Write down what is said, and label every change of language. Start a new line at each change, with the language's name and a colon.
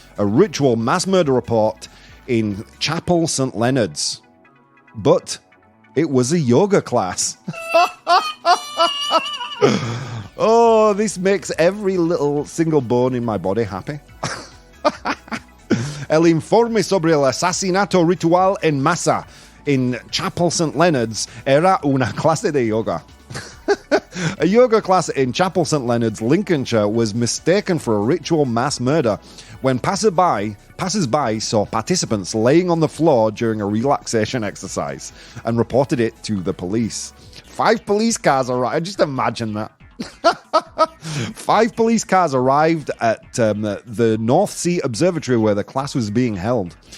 English: A ritual mass murder report in Chapel St Leonards. But it was a yoga class. Oh, this makes every little single bone in my body happy.
Spanish: El informe sobre el asesinato ritual en masa in Chapel St Leonards era una clase de yoga.
English: A yoga class in Chapel St Leonards, Lincolnshire, was mistaken for a ritual mass murder when passers-by saw participants laying on the floor during a relaxation exercise and reported it to the police. 5 police cars arrived. Just imagine that. 5 police cars arrived at the North Sea Observatory where the class was being held.